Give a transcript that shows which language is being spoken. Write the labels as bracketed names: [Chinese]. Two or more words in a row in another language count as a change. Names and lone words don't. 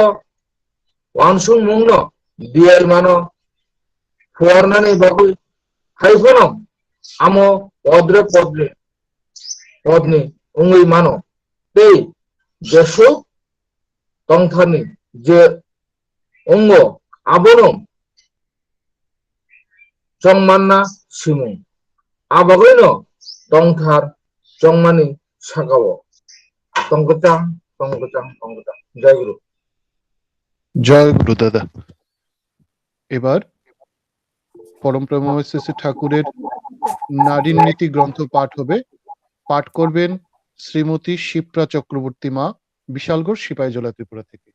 [Kok Borok] wansung mungno diai mano fuarnani bagui haifono amo podre podni ungui mano tei jesho tongthani je ungo abono chongmanna simu abagoino tongthar chongmani sakawo tongkotang [Bangla] জয় গুরু। জয় গুরু দাদা। এবার পরম প্রেমময় শ্রী শ্রী ঠাকুরের নারীর নীতি গ্রন্থ পাঠ হবে। পাঠ করবেন শ্রীমতী শিপ্রা চক্রবর্তী মা, বিশালগড়, সিপাহীজলা, ত্রিপুরা থেকে।